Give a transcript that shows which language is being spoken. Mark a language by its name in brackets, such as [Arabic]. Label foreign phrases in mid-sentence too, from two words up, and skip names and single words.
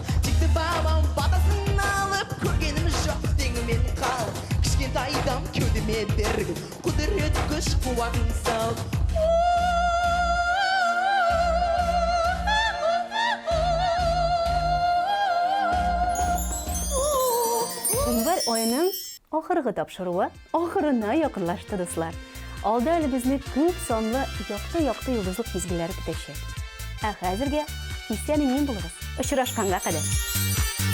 [Kazakh] Текті бабам батасын алып, көргенім жоқ теңімен қалып. Кішкентайдан кеудеме берген, құдірет күш қуатын салып. [Tatar] Январь айының ахыргы тапшыруы ахырына якынлашты дуслар. Алда әле безне күп санлы якты йолдызлык мизгелләре көтәчәк. Ә хәзергә исән-имин булыгыз. Очрашканга кадәр.